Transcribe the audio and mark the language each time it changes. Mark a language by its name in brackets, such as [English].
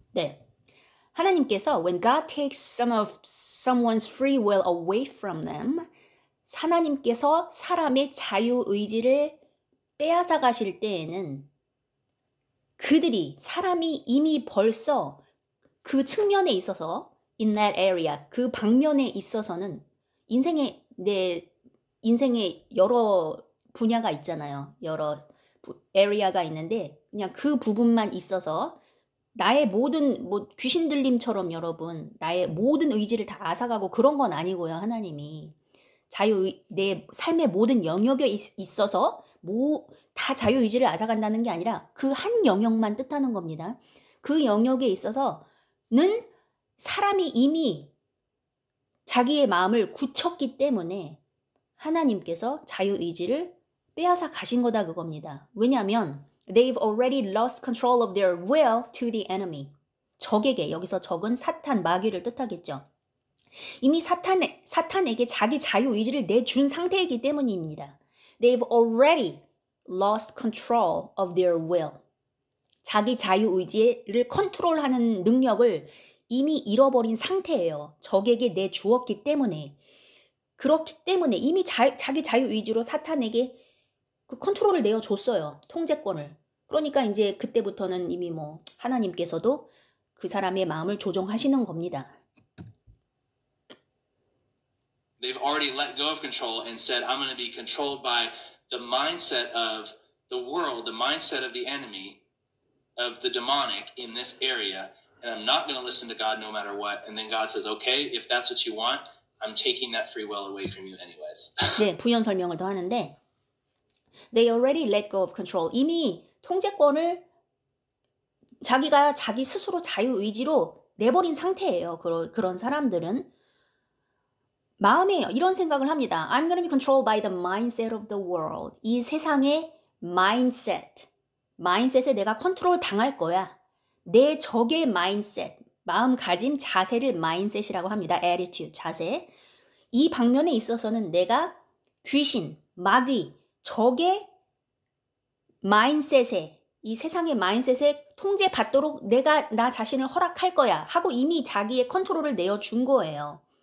[Korean] 네. 하나님께서 [English] when God takes some of someone's free will away from them, [Korean] 하나님께서 사람의 자유의지를 빼앗아 가실 때에는 그들이 사람이 이미 벌써 그 측면에 있어서 [English] in that area [Korean] 그 방면에 있어서는 내 인생에 여러 분야가 있잖아요. 여러 area가 있는데 그냥 그 부분만 있어서 나의 모든 귀신 들림처럼 여러분 나의 모든 의지를 다 앗아가고 그런 건 아니고요. 하나님이 내 삶의 모든 영역에 있어서 다 자유의지를 앗아간다는 게 아니라 그 한 영역만 뜻하는 겁니다. 그 영역에 있어서는 사람이 이미 자기의 마음을 굳혔기 때문에 하나님께서 자유의지를 빼앗아 가신 거다 그겁니다. 왜냐하면 [English] they've already lost control of their will to the enemy. [Korean] 적에게, 여기서 적은 사탄, 마귀를 뜻하겠죠. 이미 사탄에게 자기 자유의지를 내준 상태이기 때문입니다. [English] They've already lost control of their will. [Korean] 자기 자유의지를 컨트롤하는 능력을 이미 잃어버린 상태예요. 적에게 내주었기 때문에. 그렇기 때문에 이미 자기 자유의지로 사탄에게 그 컨트롤을 내어줬어요. 통제권을. 그러니까 이제 그때부터는 이미 하나님께서도 그 사람의 마음을 조종하시는 겁니다. [English] They've already let go of control and said, I'm going to be controlled by the mindset of the world, the mindset of the enemy, of the demonic in this area, and I'm not going to listen to God no matter what. And then God says, okay, if that's what you want, I'm taking that free will away from you anyways. [Korean] 네, 부연 설명을 더 하는데 [English] They already let go of control. [Korean] 이미 통제권을 자기가 자기 스스로 자유의지로 내버린 상태예요. 그런 사람들은 마음에 이런 생각을 합니다. [English] I'm going to be controlled by the mindset of the world. [Korean] 이 세상의 mindset에 내가 컨트롤 당할 거야. 내 적의 mindset, 마음가짐, 자세를 mindset이라고 합니다. attitude, 자세. 이 방면에 있어서는 내가 귀신, 마귀, 적의 mindset에, 이 세상의 mindset에 통제받도록 내가 나 자신을 허락할 거야 하고 이미 자기의 컨트롤을 내어준 거예요.